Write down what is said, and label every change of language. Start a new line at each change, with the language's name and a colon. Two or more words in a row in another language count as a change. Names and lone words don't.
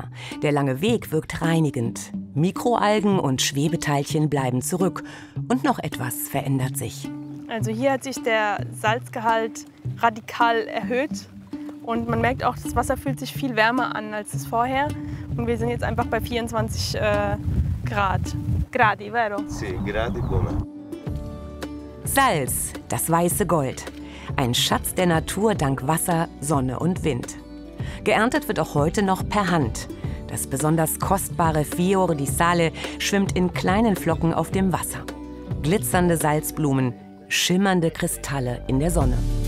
German: Der lange Weg wirkt reinigend. Mikroalgen und Schwebeteilchen bleiben zurück. Und noch etwas verändert sich. Also hier hat sich der Salzgehalt radikal erhöht. Und man merkt auch, das Wasser fühlt sich viel wärmer an als es vorher. Und wir sind jetzt einfach bei 24 Grad.
Italian: Gradi, vero? Sì, gradi come.
German: Salz, das weiße Gold. Ein Schatz der Natur dank Wasser, Sonne und Wind. Geerntet wird auch heute noch per Hand. Das besonders kostbare
Italian: Fior di Sale
German: schwimmt in kleinen Flocken auf dem Wasser. Glitzernde Salzblumen, schimmernde Kristalle in der Sonne.